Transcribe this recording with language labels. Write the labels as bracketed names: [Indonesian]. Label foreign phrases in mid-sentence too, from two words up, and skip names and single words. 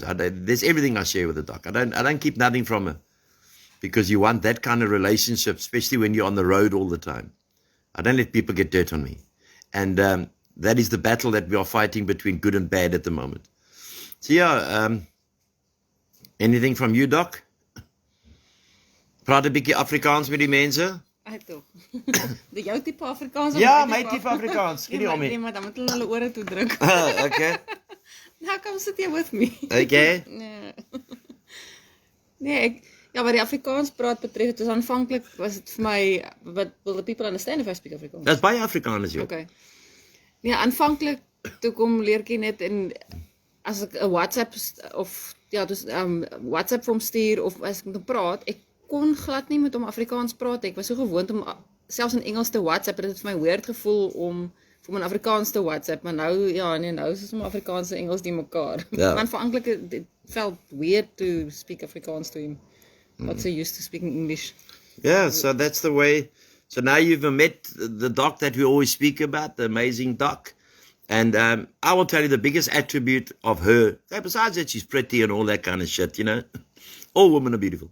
[English] There's everything I share with the doc. I don't keep nothing from her. Because you want that kind of relationship, especially when you're on the road all the time. I don't let people get dirt on me. And that is the battle that we are fighting between good and bad at the moment. So yeah, anything from you, Doc? [Afrikaans] Praat 'n bietjie Afrikaans met die mense? Ai tog. Die jou tipe Afrikaans? Ja, my tipe Afrikaans. Ken jy hom nie? Nee, maar dan moet hulle ore toe druk. [English] Okay. Now come sit here with me. Okay. [Afrikaans] Nee, ja, wat die Afrikaans praat betref, het was aanvanklik, was het vir my, [English] but will the people understand if I speak Afrikaans? [Afrikaans] That's baie Afrikaans, joh. Okay. Nee, aanvanklik, toe kom leer ken net, en as ek 'n WhatsApp, of, ja, dus, WhatsApp vir hom stuur, of as ek met hom praat, ek kon glad nie met hom Afrikaans praat, ek was so gewoond om, selfs in Engels te WhatsApp, het vir my weird gevoel om in Afrikaans te WhatsApp, maar nou, ja, nee, nou is het Afrikaans en Engels die mekaar. Ja. Maar aanvanklik, [English] it felt weird to speak Afrikaans to him. Not so used to speaking English. Yeah, so that's the way. So now you've met the doc that we always speak about, the amazing doc. And I will tell you the biggest attribute of her, besides that she's pretty and all that kind of shit, all women are beautiful.